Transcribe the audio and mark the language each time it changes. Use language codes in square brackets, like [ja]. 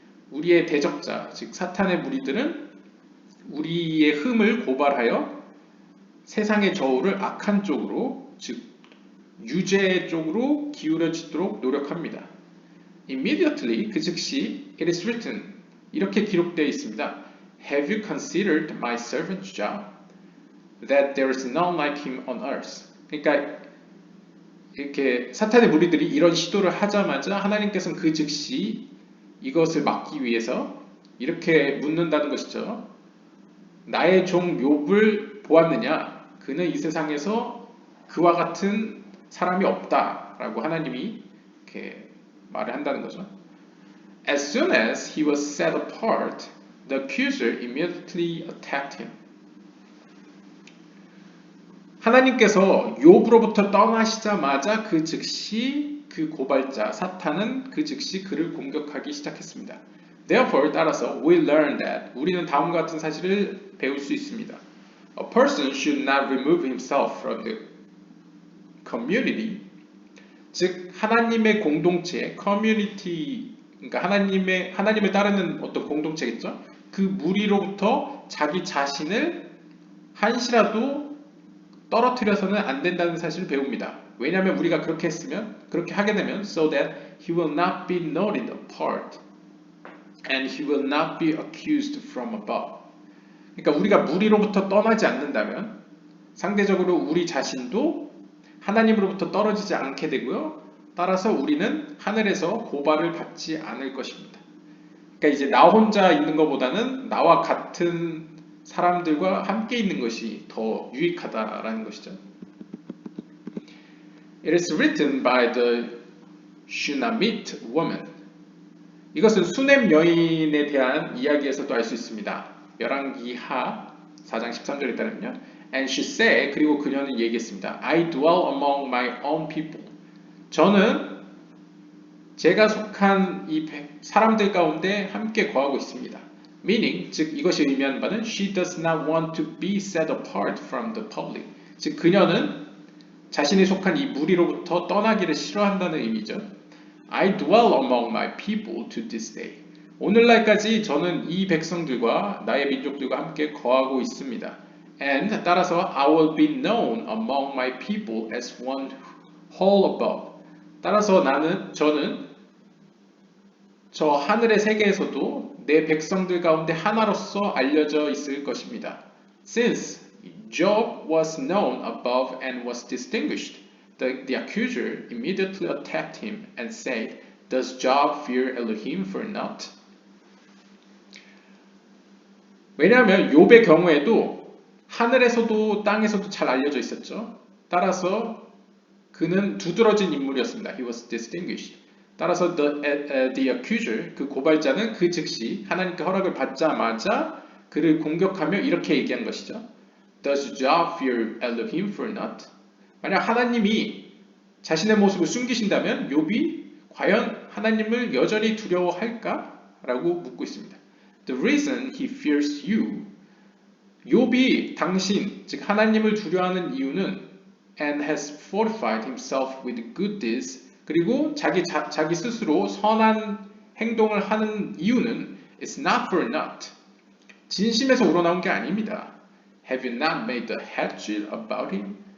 [ko] 우리의 대적자, 즉 사탄의 무리들은 우리의 흠을 고발하여 세상의 저울을 악한 쪽으로, 즉 유죄 쪽으로 기울여지도록 노력합니다. [en] Immediately, [ko] 그 즉시 [en] it is written, [ko] 이렇게 기록되어 있습니다. [en] Have you considered my servant Job? That there is none like him on earth. [ko] 그러니까 이렇게 사탄의 무리들이 이런 시도를 하자마자 하나님께서는 그 즉시 이것을 막기 위해서 이렇게 묻는다는 것이죠. 나의 종 욥을 보았느냐? 그는 이 세상에서 그와 같은 사람이 없다라고 하나님이 이렇게 말을 한다는 거죠. [en] As soon as he was set apart, the accuser immediately attacked him. [ko] 하나님께서 욥으로부터 떠나시자마자 그 즉시 그 고발자 사탄은 그 즉시 그를 공격하기 시작했습니다. [en] Therefore, [ko] 따라서 [en] we learn that [ko] 우리는 다음과 같은 사실을 배울 수 있습니다. [en] A person should not remove himself from the community. [ko] 즉 하나님의 공동체, community, 그러니까 하나님을 따르는 어떤 공동체겠죠. 그 무리로부터 자기 자신을 한시라도 떨어뜨려서는 안 된다는 사실을 배웁니다. 왜냐하면 우리가 그렇게 하게 되면 [en] so that he will not be noted apart and he will not be accused from above. [ko] 그러니까 우리가 무리로부터 떠나지 않는다면 상대적으로 우리 자신도 하나님으로부터 떨어지지 않게 되고요. 따라서 우리는 하늘에서 고발을 받지 않을 것입니다. 그러니까 이제 나 혼자 있는 것보다는 나와 같은 사람들과 함께 있는 것이 더 유익하다라는 것이죠. [en] It is written by the Shunammite woman. [ko] 이것은 수넴 여인에 대한 이야기에서도 알 수 있습니다. 열왕기하 4장 13절에 따르면요. [en] And she said, [ko] 그리고 그녀는 얘기했습니다. [en] I dwell among my own people. [ko] 저는 제가 속한 이 사람들 가운데 함께 거하고 있습니다. [en] Meaning, [ko] 즉 이것이 의미하는 바는 [en] she does not want to be set apart from the public. [ko] 즉 그녀는 자신이 속한 이 무리로부터 떠나기를 싫어한다는 의미죠. [en] I dwell among my people to this day. [ko] 오늘날까지 저는 이 백성들과 나의 민족들과 함께 거하고 있습니다. [en] And [ko] 따라서 [en] I will be known among my people as one whole above. [ko] 따라서 저는 저 하늘의 세계에서도 내 백성들 가운데 하나로서 알려져 있을 것입니다. [en] Since Job was known above and was distinguished, the accuser immediately attacked him and said, Does Job fear Elohim for naught? [ko] 왜냐하면 욥의 경우에도 하늘에서도 땅에서도 잘 알려져 있었죠. 따라서 그는 두드러진 인물이었습니다. [en] He was distinguished. [ko] 따라서 [en] the accuser, [ko] 그 고발자는 그 즉시 하나님께 허락을 받자마자 그를 공격하며 이렇게 얘기한 것이죠. [en] Does Job fear Elohim for naught? [ko] 만약 하나님이 자신의 모습을 숨기신다면 욥이 과연 하나님을 여전히 두려워할까? 라고 묻고 있습니다. [en] The reason he fears you, [ko] 욥이 당신, 즉 하나님을 두려워하는 이유는 [en] and has fortified himself with good deeds, [ko] 그리고 자기 스스로 선한 행동을 하는 이유는 [en] is not for naught. [ko] 진심에서 우러나온 게 아닙니다. [en] Have you not made the hedge about him?